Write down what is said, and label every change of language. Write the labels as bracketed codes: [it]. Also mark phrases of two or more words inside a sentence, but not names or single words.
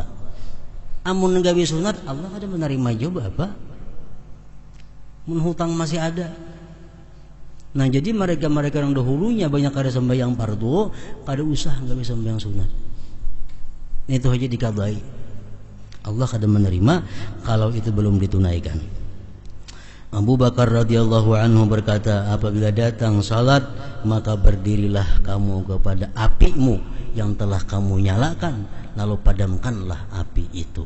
[bjn] Amun gawi sunat, Allah kada menerima juga apa? [id] Menghutang masih ada. Nah, jadi mereka-mereka yang dahulunya banyak ada sembahyang fardu, kada usah enggak bisa sembahyang sunat. [bjn] Itu aja dikadai. [id] Allah kada menerima kalau itu belum ditunaikan. Abu Bakar radhiyallahu anhu berkata, apabila datang salat, maka berdirilah kamu kepada apimu yang telah kamu nyalakan, lalu padamkanlah api itu.